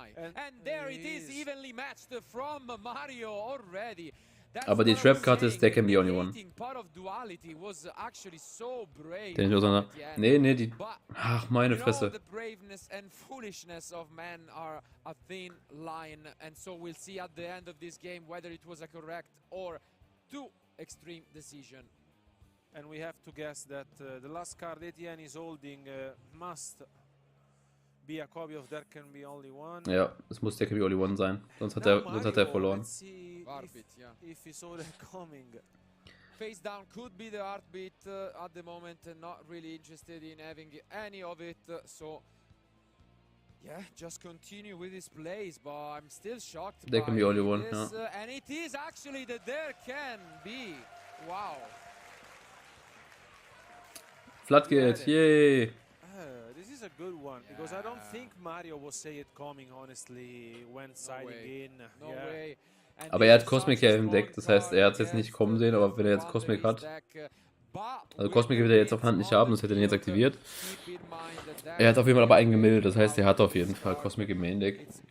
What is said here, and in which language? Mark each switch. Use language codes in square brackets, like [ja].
[en] And there it is, evenly matched from Mario already. [de] Aber die Trap-Karte ist There Can Be Only One. Den ich auch sagen, nee, die... Ach, meine Fresse. [en] The braveness and foolishness of man are a thin line, and so we'll see at the end of this game whether it was a correct or too extreme decision. And we have to guess that the last card Etienne is holding must be a copy of There Can Be Only One. [de] Ja, es muss There Can Be Only One sein, sonst hat er verloren. [en] If he saw that coming. Face down could be the heartbeat at the moment, not really interested in having any of it, so yeah, just continue with his plays, but I'm still shocked There Can Be Only One, this, [de] ja. [en] And it is actually the There Can Be. Wow. [de] Flat geht, yay! [en] This is a good one, because I don't think Mario was say it coming, honestly, when siding in. No way. [de] Aber er hat Cosmic ja im Deck, das heißt, er hat es jetzt nicht kommen sehen, aber wenn er jetzt Cosmic hat, also Cosmic wird er jetzt auf Hand nicht haben, das hätte er jetzt aktiviert. Er hat auf jeden Fall aber einen gemildet, das heißt, er hat auf jeden Fall Cosmic im Main Deck.